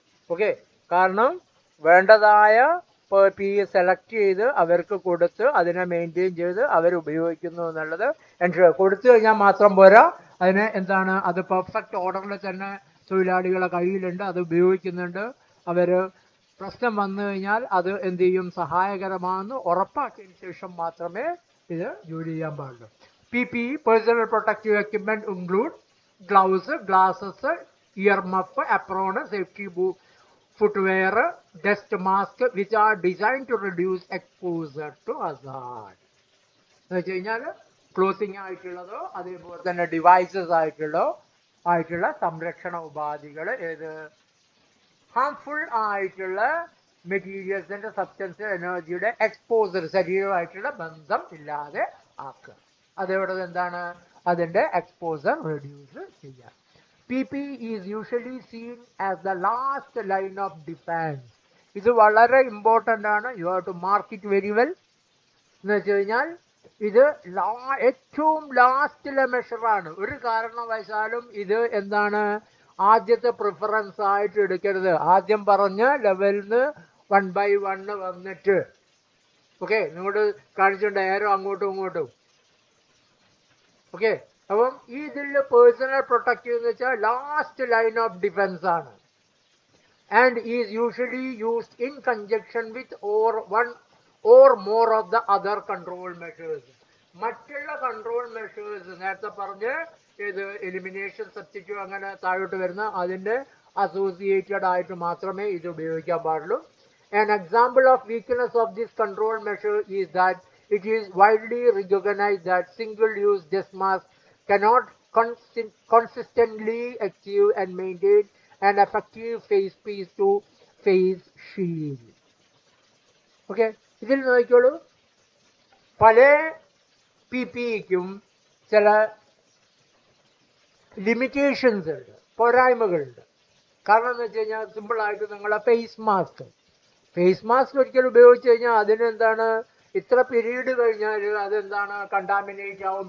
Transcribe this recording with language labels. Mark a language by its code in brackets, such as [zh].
[ml] Okay, കാരണം വേണ്ടതായ PPE select ചെയ്ത് അവർക്ക് കൊടുത്ത് അതിനെ മെയിൻറ്റെയിൻ ചെയ്ത് അവർ ഉപയോഗിക്കുന്നു എന്നുള്ളത് എൻഷുർ. കൊടുത്തു കഴിഞ്ഞാൽ മാത്രം പോരാ, അതിന് എന്താണ് അത് പെർഫെക്റ്റ് ഓർഡറിൽ തന്നെ തൊഴിലാളികളെ കയ്യിലുണ്ട്, അത് ഉപയോഗിക്കുന്നുണ്ട്. അവർ പ്രശ്നം വന്നു കഴിഞ്ഞാൽ അത് എന്ത് ചെയ്യും, സഹായകരമാണെന്ന് ഉറപ്പാക്കിയതിന് ശേഷം മാത്രമേ ഇത് ജോലി ചെയ്യാൻ പാടുള്ളൂ. [en] PPE, personal protective equipment, include gloves, glasses, ear muff, apron, safety footwear, dust mask, which are designed to reduce exposure to hazard. [ml] എന്ന് വെച്ച് കഴിഞ്ഞാൽ ക്ലോസിംഗ് ആയിട്ടുള്ളതോ അതേപോലെ തന്നെ ഡിവൈസസ് ആയിട്ടുള്ള സംരക്ഷണ ഉപാധികൾ, ഏത് ഹാംഫുൾ ആയിട്ടുള്ള മെറ്റീരിയൽസിന്റെ സബ്സ്റ്റൻസ് എനർജിയുടെ എക്സ്പോസർ, ശരീരമായിട്ടുള്ള ബന്ധം ഇല്ലാതെ ആക്കുക. അതേപോലെ എന്താണ് അതിന്റെ എക്സ്പോസർ റെഡ്യൂസ് ചെയ്യുക. [en] PPE is usually seen as the last line of defense. [ml] ഇത് വളരെ ഇമ്പോർട്ടൻ്റ് ആണ്. [en] You have to mark it very well. [ml] എന്ന് വെച്ച് കഴിഞ്ഞാൽ ഇത് ഏറ്റവും ലാസ്റ്റിലെ മെഷറാണ്. ഒരു കാരണവശാലും ഇത് എന്താണ് ആദ്യത്തെ പ്രിഫറൻസ് ആയിട്ട് എടുക്കരുത്. ആദ്യം പറഞ്ഞ ലെവലിൽ നിന്ന് 1 by 1 വന്നിട്ട് ഓക്കെ നിങ്ങളോട് കാണിച്ചിട്ടുണ്ട് ഏരോ അങ്ങോട്ടും ഇങ്ങോട്ടും. ഓക്കെ, അപ്പം ഈ ഇതിൽ പേഴ്സണൽ പ്രൊട്ടക്റ്റീവ് എന്ന് വെച്ചാൽ [en] last line of defence [ml] ആണ്. [en] And is usually used in conjunction with one or more of the other control measures. [ml] മറ്റുള്ള കൺട്രോൾ മെഷേഴ്സ് നേരത്തെ പറഞ്ഞ് ഇത് എലിമിനേഷൻ, സബ്സ്റ്റിറ്റ്യൂട്ട് അങ്ങനെ താഴോട്ട് വരുന്ന അതിൻ്റെ അസോസിയേറ്റഡ് ആയിട്ട് മാത്രമേ ഇത് ഉപയോഗിക്കാൻ പാടുള്ളൂ. [en] An example of weakness of this control measure is that it is widely recognized that single-use dust mask cannot consistently achieve and maintain an effective face piece to face shield. [ml] Okay, ഇതിൽ നോക്കിക്കോളൂ, പല PPEക്കും ചില limitations ഉണ്ട്, പോരായ്മകളുണ്ട്. കാരണം എന്ന് വെച്ച് കഴിഞ്ഞാൽ സിമ്പിളായിട്ട് നിങ്ങളെ ഫേസ് മാസ്ക് ഒരിക്കലും ഉപയോഗിച്ച് കഴിഞ്ഞാൽ അതിനെന്താണ് ഇത്ര പീരീഡ് കഴിഞ്ഞാൽ അതെന്താണ് കണ്ടാമിനേറ്റ് ആവും.